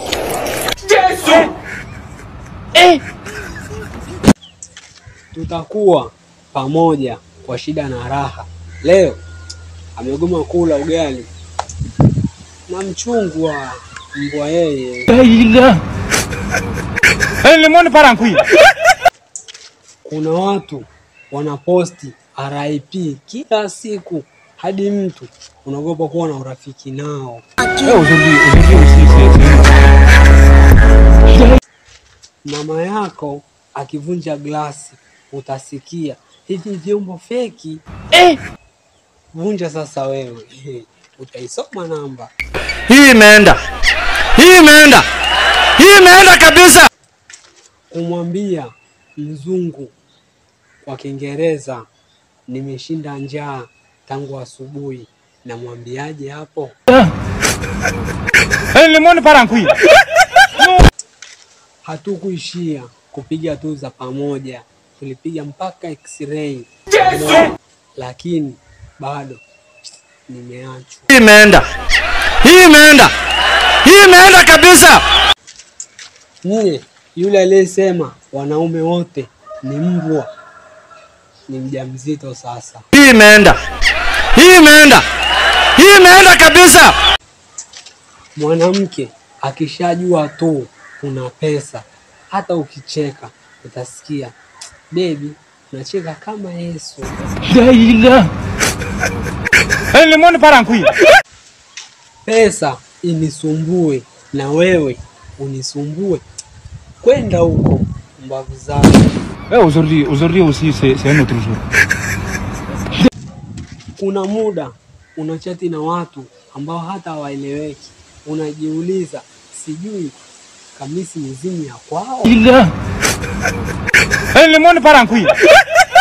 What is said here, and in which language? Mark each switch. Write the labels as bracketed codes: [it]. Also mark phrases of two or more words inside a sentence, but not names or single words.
[sw] Tutakuwa pamoja kwa shida na raha. Leo amegoma kula ugali na mchungu wa mbwa yeye. [fr] Le monde part en couille. [sw] Kuna watu wanaposti RIP kila siku hadi mtu unaogopa kuwa na urafiki nao. [fr] Aujourd'hui aussi c'est [sw] Mama yako akivunja glasi utasikia hivi vyombo feki. Vunja sasa wewe. Utaisoma namba. Hii imeenda kabisa. Kumwambia mzungu kwa Kiingereza nimeshinda njaa tangu asubuhi, na mwambiaje hapo? [fr] Le monde part en couille. [sw] Hatukuishia kupiga tu za pamoja, tulipiga mpaka x-ray. Lakini bado nimeachwa. Hii imeenda kabisa. Yule aliyesema wanaume wote ni mbwa ni mjamzito sasa. Hii imeenda kabisa. Mwanamke akishajua tu una pesa, hata ukicheka utasikia baby unacheka kama Yesu. Daïla. [fr] Le monde part en couille. [sw] Pesa inisumbue na wewe unisumbue, kwenda huko mbavu zako. [fr] Aujourd'hui aussi c'est un autre jour. [sw] Kuna muda unachati na watu ambao hata hawaeleweki, unajiuliza sijui kamisi mizimu ya kwao. [fr] Le monde part en couille.